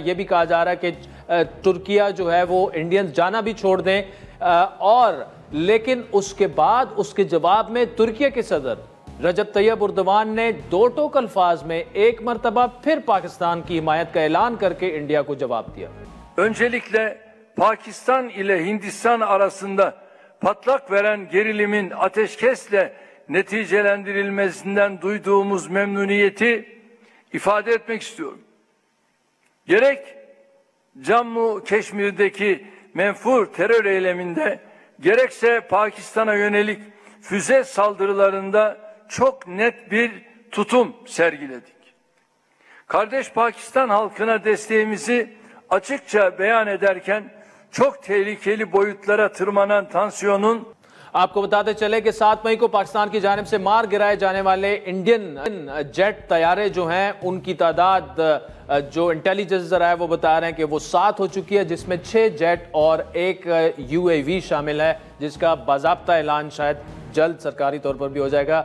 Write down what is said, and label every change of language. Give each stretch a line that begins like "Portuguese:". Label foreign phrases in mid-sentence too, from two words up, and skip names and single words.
Urdu: یہ بھی کہا جا رہا ہے کہ ترکیہ جو ہے وہ انڈینز جانا بھی چھوڑ دیں. اور لیکن اس کے بعد اس کے جواب میں ترکیہ کے صدر رجب طیب اردوان نے دو ٹوک الفاظ میں ایک مرتبہ پھر پاکستان کی حمایت کا اعلان کر کے انڈیا کو جواب دیا.
Turkish: Öncelikle Pakistan ile Hindistan arasında patlak veren gerilimin ateşkesle neticelendirilmesinden duyduğumuz memnuniyeti ifade etmek istiyorum. Gerek Cammu Keşmir'deki menfur terör eyleminde gerekse Pakistan'a yönelik füze saldırılarında çok net bir tutum sergiledik. Kardeş Pakistan halkına desteğimizi açıkça beyan ederken çok tehlikeli boyutlara tırmanan tansiyonun
Urdu: آپ کو بتاتے چلے کہ 7 مئی کو پاکستان کی جانب سے مار گرائے جانے والے انڈین جیٹ طیارے جو ہیں ان کی تعداد جو انٹیلیجنس ذرائع وہ بتا رہے ہیں کہ وہ 7 ہو چکی ہے, جس میں 6 جیٹ اور 1 UAV شامل ہے, جس کا باضابطہ اعلان شاید جلد سرکاری طور پر بھی ہو جائے گا.